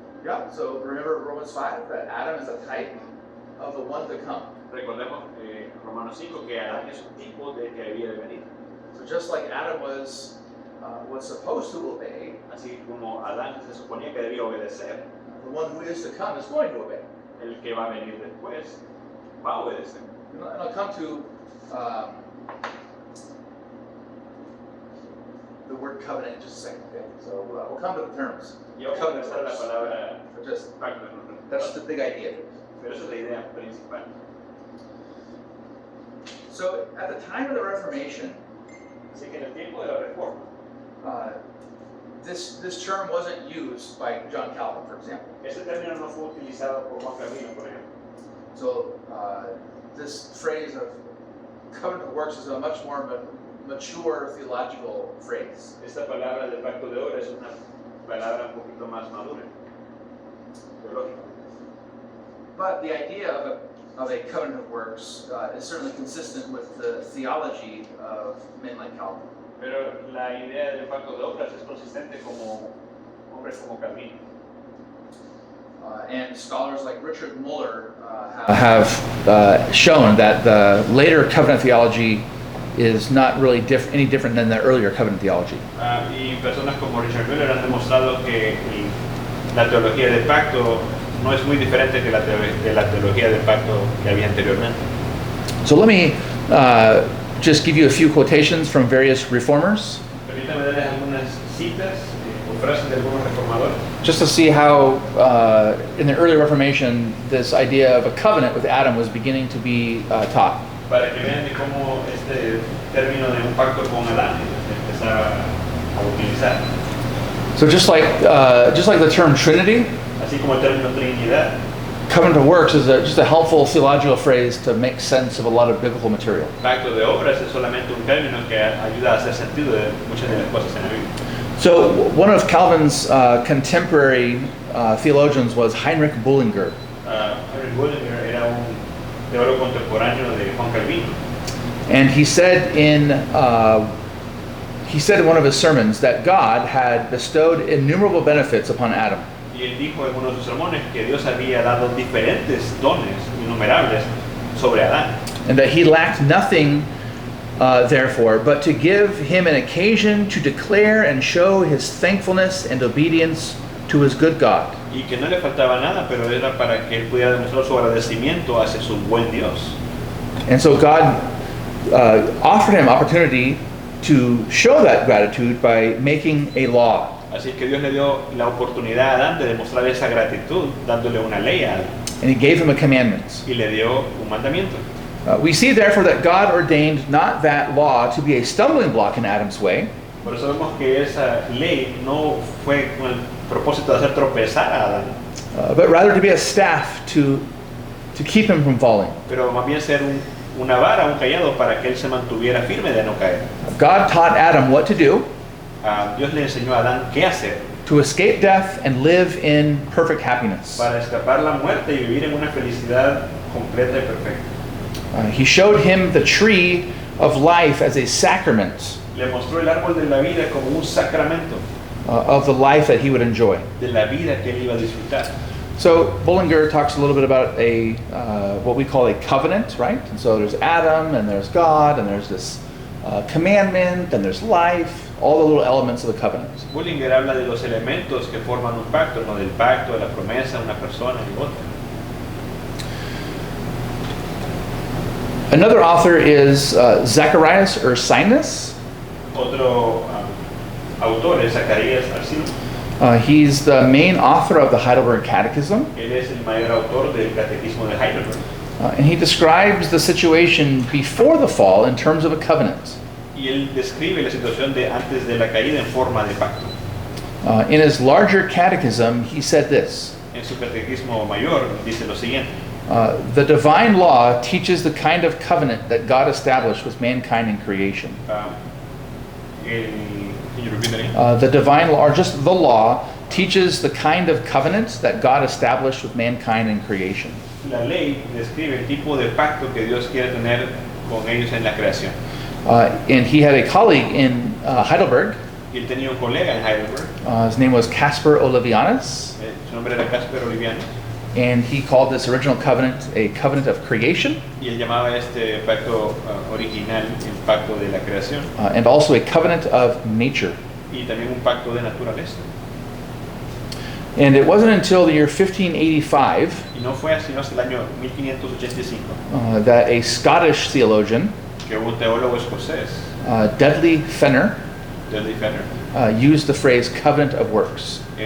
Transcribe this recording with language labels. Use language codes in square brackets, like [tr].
[en] Yeah, so remember Romans 5, that Adam is a type of the one to come. [es] Recordemos Romanos 5 que Adán es un tipo de que había de venir. [en] So just like Adam was supposed to obey, [es] Así como Adán se suponía que debía obedecer, [en] the one who is to come is going to obey. [es] el que va a venir después va a obedecer. [en] And I'll come to the word covenant in just a second, okay? So we'll come to the terms. [es] Y vamos a utilizar la palabra [en] But just, [es] pacto. [en] that's the big idea. [es] Pero esa es la idea principal. [en] So at the time of the Reformation, [es] Así que en el tiempo de la Reforma, [en] this term wasn't used by John Calvin, for example. [es] ese término no fue utilizado por Juan Calvino, por ejemplo. [en] So this phrase of covenant of works is a much more mature theological phrase. [es] Esta palabra del pacto de obra es una palabra un poquito más madura, teológica. [en] But the idea of a covenant of works is certainly consistent with the theology of men like Calvin. [es] Pero la idea del pacto de obras es consistente como hombres como Calvino. [en] And scholars like Richard Muller have shown that the later covenant theology is not really any different than the earlier covenant theology. [es] Y personas como Richard Müller han demostrado que la teología del pacto no es muy diferente que la teología del pacto que había anteriormente. [en] So let me just give you a few quotations from various reformers, [es] Permítame darles algunas citas o frases de algunos reformadores [en] just to see how in the early Reformation this idea of a covenant with Adam was beginning to be taught. [es] para que vean de cómo este término de un pacto con Adán se empezaba a utilizar. [en] So just like the term Trinity, [es] Así como el término Trinidad, [en] covenant of works is just a helpful theological phrase to make sense of a lot of biblical material. [es] pacto de obras es solamente un término que ayuda a hacer sentido de muchas de las cosas en la Biblia. [en] So one of Calvin's contemporary theologians was Heinrich Bullinger. [es] Heinrich Bullinger era un teólogo contemporáneo de Juan Calvino. [en] And he said in one of his sermons that God had bestowed innumerable benefits upon Adam. [es] Y él dijo en uno de sus sermones que Dios había dado diferentes dones innumerables sobre Adán. [en] And that he lacked nothing, therefore, but to give him an occasion to declare and show his thankfulness and obedience to his good God. [es] Y que no le faltaba nada, pero era para que él pudiera demostrar su agradecimiento hacia su buen Dios. [en] And so God offered him opportunity to show that gratitude by making a law. [es] Así que Dios le dio la oportunidad a Adán de demostrar esa gratitud, dándole una ley a Adán. [en] And he gave him a commandment. [es] y le dio un mandamiento. [en] We see therefore that God ordained not that law to be a stumbling block in Adam's way, [es] Por eso vemos que esa ley no fue con el propósito de hacer tropezar a Adán, [en] but rather to be a staff to keep him from falling. [es] pero más bien ser una vara, un callado para que él se mantuviera firme de no caer. [en] God taught Adam what to do [es] Dios le enseñó a Adán qué hacer [en] to escape death and live in perfect happiness. [es] para escapar la muerte y vivir en una felicidad completa y perfecta. [en] He showed him the tree of life as a sacrament [es] Le mostró el árbol de la vida como un sacramento [en] of the life that he would enjoy. [es] de la vida que él iba a disfrutar. [en] So Bullinger talks a little bit about a what we call a covenant, right? And so there's Adam, and there's God, and there's this commandment, and there's life, all the little elements of the covenant. [es] Bullinger habla de los elementos que forman un pacto, ¿no? Del pacto, de la promesa, una persona y otra. [en] Another author is Zacharias Ursinus. [es] Otro autor es Zacarías Arcino. [en] He's the main author of the Heidelberg Catechism, [es] Él es el mayor autor del Catecismo de Heidelberg. [en] and he describes the situation before the fall in terms of a covenant. [es] Y él describe la situación de antes de la caída en forma de pacto. [en] In his larger catechism, he said this: [es] En su Catecismo mayor dice lo siguiente. [en] the divine law teaches the kind of covenant that God established with mankind in creation. Can you repeat that again? The divine law, or just the law, teaches the kind of covenant that God established with mankind in creation. [es] La ley describe el tipo de pacto que Dios quiere tener con ellos en la creación. [en] And he had a colleague in Heidelberg. [es] Y él tenía un colega en Heidelberg, [en] His name was Caspar Olevianus, [es] su nombre era Casper Oliviano, [en] and he called this original covenant a covenant of creation, [es] y él llamaba este pacto original el pacto de la creación, [en] and also a covenant of nature. [es] y también un pacto de naturaleza. [en] And it wasn't until the year 1585 [es] Y no fue sino hasta el año 1585 [en] that a Scottish theologian, [es] que un teólogo escocés, [en] Dudley Fenner, [es] Dudley Fenner, [en] used the phrase covenant of works.